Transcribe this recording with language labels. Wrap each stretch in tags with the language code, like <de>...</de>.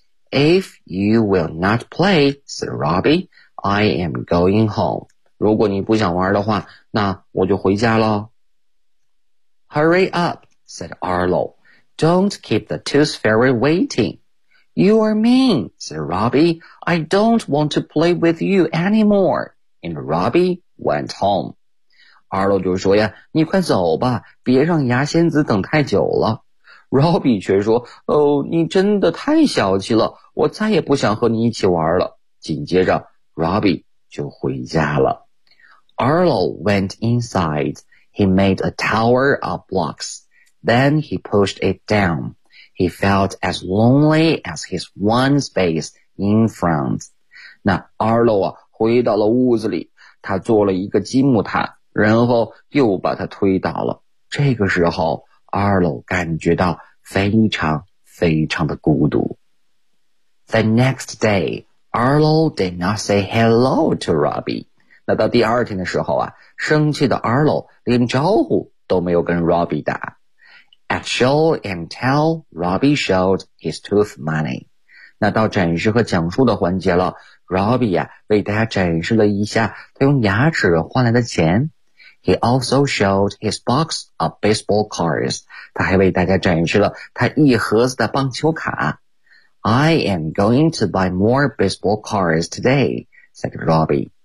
<en>If you will not play, said Robbie, I am going home.</en> <zh>如果你不想玩的话，那我就回家了。</zh> <en>Hurry up, said Arlo. Don't keep the tooth fairy waiting. You are mean, said Robbie. I don't want to play with you anymore. And Robbie went home.</en> <zh>Arlo 就说呀，你快走吧，别让牙仙子等太久了。 Robbie 却说，哦，你真的太小气了，我再也不想和你一起玩了。紧接着 Robbie 就回家了。</zh> <en>Arlo went inside. He made a tower of blocks. Then he pushed it down. He felt as lonely as his one space in front.</en> <zh>那 Arlo 啊，回到了屋子里，他做了一个积木塔，然后又把它推倒了。这个时候 Arlo 感觉到非常非常的孤独。</zh> <en>The next day, Arlo did not say hello to Robbie.</en> <zh>那到第二天的时候啊，生气的 Arlo 连招呼都没有跟 Robbie 打。</zh> <en>At show and tell, Robbie showed his tooth money.</en> <zh>那到展示和讲述的环节了， Robbie 啊，为大家展示了一下他用牙齿换来的钱。</zh> <en>He also showed his box of baseball cards.</en> <zh>他还为大家展示了他一盒子的棒球卡。</zh> <en>I am going to buy more baseball cards today, said Robbie.</en>